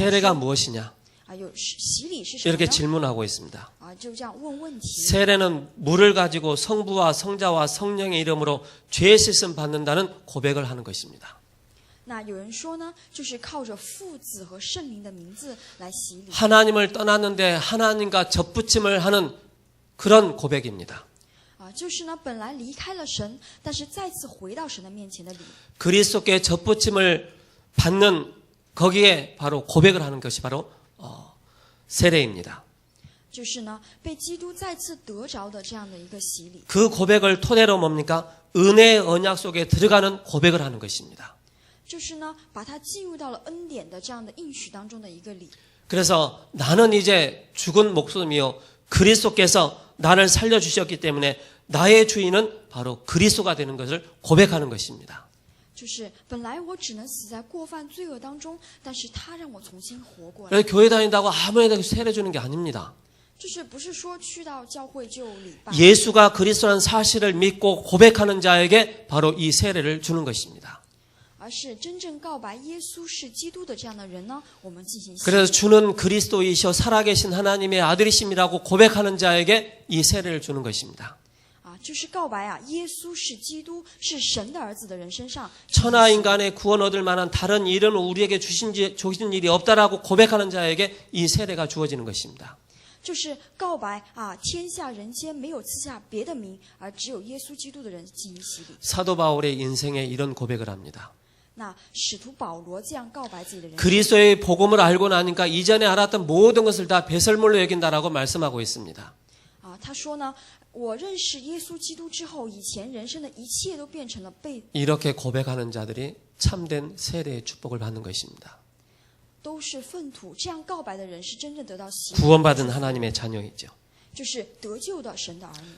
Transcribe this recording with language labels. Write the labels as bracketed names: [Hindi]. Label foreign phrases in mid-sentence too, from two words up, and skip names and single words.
[Korean] 세례가 무엇이냐? [Chinese] 有洗礼是什么 [Korean] 이렇게 [Chinese] 呢？ [Korean] 질문하고 있습니다. [Chinese] 就这样问问题。 [Korean] 세례는 물을 가지고 성부와 성자와 성령의 이름으로 죄 씻음 받는다는 고백을 하는 것입니다. [Chinese] 那有人说呢，就是靠着父子和圣灵的名字来洗礼。 [Korean] 하나님을 떠났는데 하나님과 접붙임을 하는 그런 고백입니다. [Chinese] 就是呢，本来离开了神，但是再次回到神的面前的礼。 [Korean] 그리스도께 접붙임을 받는 거기에 바로 고백을 하는 것이 바로 세례입니다. [Chinese] 就是呢，被基督再次得着的这样的一个洗礼。 [Korean] 그 고백을 토대로 뭡니까? 은혜의 언약 속에 들어가는 고백을 하는 것입니다. [Chinese] 就是呢，把它进入到了恩典的这样的应许当中的一个礼。 [Korean] 그래서 나는 이제 죽은 목숨이요 그리스도께서 나를 살려주셨기 때문에 나의 주인은 바로 그리스도가 되는 것을 고백하는 것입니다. [Chinese] 就是本来我只能死在过犯罪恶当中，但是他让我重新活过来。 [Korean] 그래서 교회 다닌다고 아무에나 세례 주는 게 아닙니다. [Chinese] 就是不是说去到教会就礼拜， [Korean] 예수가 그리스도라는 사실을 믿고 고백하는 자에게 바로 이 세례를 주는 것입니다. [Chinese] 而是真正告白耶稣是基督的这样的人呢，我们进行洗礼。 [Korean] 그래서 주는 그리스도이시오 살아계신 하나님의 아들이심이라고 고백하는 자에게 이 세례를 주는 것입니다. [Chinese] 就是告白耶稣是基督，是神的儿子的人身上。 [Korean] 천하 인간의 구원 얻을 만한 다른 일은 우리에게 주신 일이 없다라고 고백하는 자에게 이 세례가 주어지는 것입니다. [Chinese] 就是告白天下人间没有赐下别的名，而只有耶稣基督的人进行洗礼。 [Korean] 사도 바울의 인생에 이런 고백을 합니다. [Chinese] 那使徒保罗这样告白自己的人生， [Korean] 그리스도의 복음을 알고 나니까 이전에 알았던 모든 것을 다 배설물로 여긴다라고 말씀하고 있습니다. [Chinese] 他说呢，我认识耶稣基督之后，以前人生的一切都变成了被 [Korean] 이렇게 고백하는 자들이 참된 세례의 축복을 받는 것입니다. [Chinese] 都是粪土，这样告白的人是真正得到洗礼， [Korean] 구원받은 하나님의 자녀이죠. [Chinese] 就是得救的神的儿女。